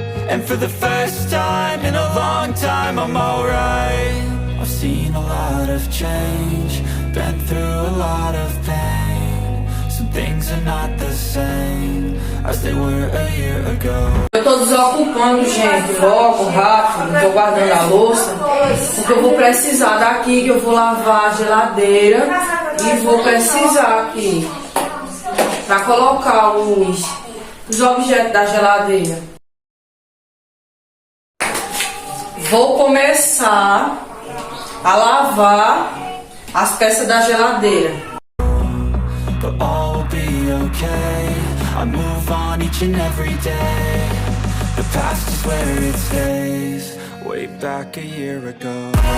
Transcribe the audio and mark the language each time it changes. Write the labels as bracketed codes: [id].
[en] And for the first time in a long time I'm alright. I've seen a lot of change, been through a lot of pain. Some things are not the same as they were a year ago. [pt] Eu tô desocupando, gente, logo, rápido, tô guardando a louça, porque eu vou precisar daqui, que eu vou lavar a geladeira e vou precisar aqui pra colocar os objetos da geladeira. Vou começar a lavar as peças da geladeira. [en] But all will be okay, I move on each and every day. The past is where it stays, way back a year ago.